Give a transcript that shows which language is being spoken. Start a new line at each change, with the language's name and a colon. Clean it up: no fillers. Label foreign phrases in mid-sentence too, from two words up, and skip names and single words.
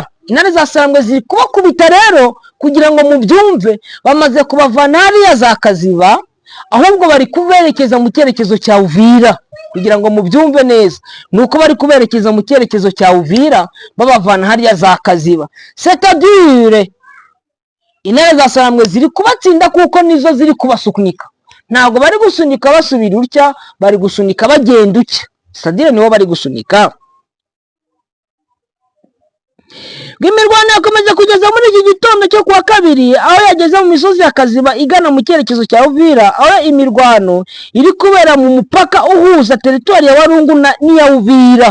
Kinyarwanda: Intare za Sarambwe ziri kubakubita rero, kugira ngo mubyumve, bamaze kubavana hariya za Kaziba, ahubwo bari kuberekeza mu cyerekezo cya Uvira, kugira ngo mubyumve neza. Nuko bari kuberekeza mu cyerekezo cya Uvira babavana hariya za Kaziba.
French: C'est-à-dire
Kinyarwanda: intare za Sarambwe ziri kubatsinda kuko nizo ziri kubasukunika. Ntabwo bari gusunika basubira utya, bari gusunika bagenda utya.
French: C'est-à-dire
Kinyarwanda: nibo bari gusunika. Imirwano yakomeje kugeza muri iki gitondo cyo kuwa kabiri, aho yageze mu misozi ya Kaziba igana mu cyerekezo cya Uvira, aho imirwano iri kubera mu mupaka uhuza teritwari ya Walungu n'iya Uvira.